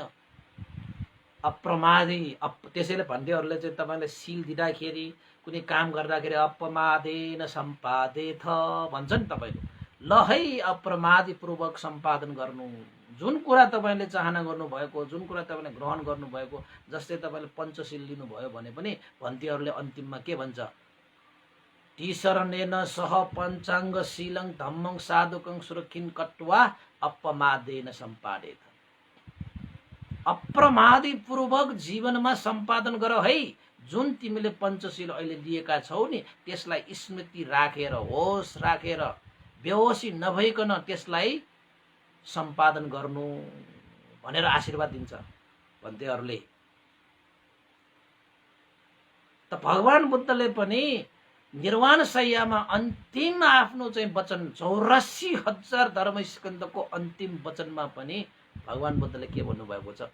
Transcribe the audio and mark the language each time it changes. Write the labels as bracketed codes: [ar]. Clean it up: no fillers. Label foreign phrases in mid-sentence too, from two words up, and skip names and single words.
[ne] अप्रमादी त्यसैले भन्नेहरूले चाहिँ तपाईँले सिल दिँदाखेरि, कुनै काम गर्दाखेरि [pi] अपमादेन सम्पादेथ [ne] भन्छ नि तपाईँले। ल है अप्रमादीपूर्वक सम्पादन गर्नु। जुन कुरा तपाईँले चाहना गर्नुभएको, जुन कुरा तपाईँले ग्रहण गर्नुभएको, जस्तै तपाईँले पञ्चशील लिनुभयो भने पनि भन्तीहरूले अन्तिममा के भन्छ? [pi] टीशरणेन सह पञ्चाङ्ग शीलं धम्मं साधुकं सुरक्षिन कट्वा अपमादेन सम्पादेथ। [ne] अप्रमादीपूर्वक जीवनमा सम्पादन गर है। जुन तिमीले पञ्चशील अहिले लिएका छौ नि, त्यसलाई स्मृति राखेर, होस राखेर, बेहोसी नभइकन त्यसलाई सम्पादन गर्नु भनेर आशीर्वाद दिन्छ भन्तेहरूले। त भगवान बुद्धले पनि निर्वाण शय्यामा अन्तिम आफ्नो चाहिँ वचन 84,000 धर्मस्कन्धको अन्तिम वचनमा पनि भगवान बुद्धले के भन्नुभएको छ?